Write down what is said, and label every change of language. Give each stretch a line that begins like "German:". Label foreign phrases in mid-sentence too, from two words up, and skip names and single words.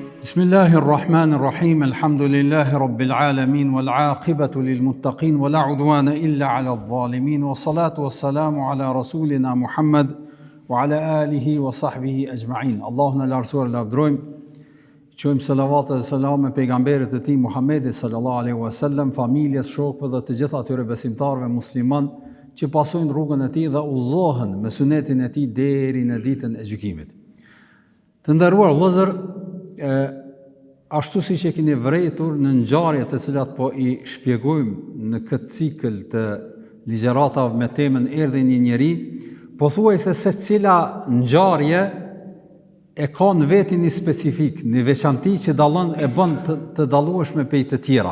Arabic: بسم الله الرحمن الرحيم الحمد لله رب العالمين والعاقبة للمتقين ولا عدوان إلا على الظالمين والصلاة والسلام على رسولنا محمد وعلى آله وصحبه أجمعين.
Albanian: Allahun e lartësuar lavdrojmë, qojmë salavat dhe selam me pejgamberit e tij Muhammedit
Arabic: صلى الله عليه وسلم,
Albanian: familjes, shokëve dhe të gjithë atyre besimtarëve musliman që pasojnë rrugën e tij dhe udhëzohen me sunetin e tij deri në ditën e gjykimit. Të nderuar vëllezër, ashtu si që keni vërejtur në ngjarjet të cilat po i shpjegojmë në këtë cikël të ligjëratave me temën Erdhi një njeri, pothuajse se cila ngjarje e ka në vetin një specifik, një veçanti që dallon e bën të dallueshme prej të tjera.